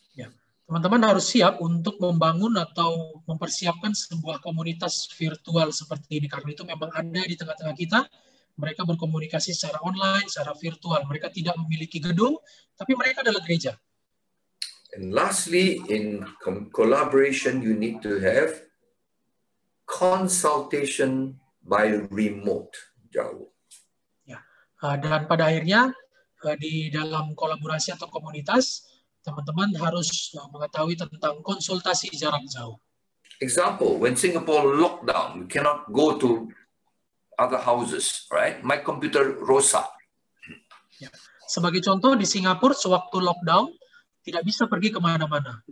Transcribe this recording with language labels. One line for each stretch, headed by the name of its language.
Indonesian: Ya, teman-teman harus siap untuk membangun atau mempersiapkan sebuah komunitas virtual seperti ini, karena itu memang ada di tengah-tengah kita. Mereka berkomunikasi secara online, secara virtual. Mereka tidak memiliki gedung, tapi mereka adalah gereja.
English: And lastly, in collaboration, you need to have consultation by remote, jauh.
Indonesian: Ya, dan pada akhirnya di dalam kolaborasi atau komunitas, teman-teman harus mengetahui tentang konsultasi jarak jauh.
English: Example, when Singapore lockdown, we cannot go to other houses, right? My computer rusak.
Indonesian: Ya. Sebagai contoh, di Singapura sewaktu lockdown, tidak bisa pergi kemana-mana.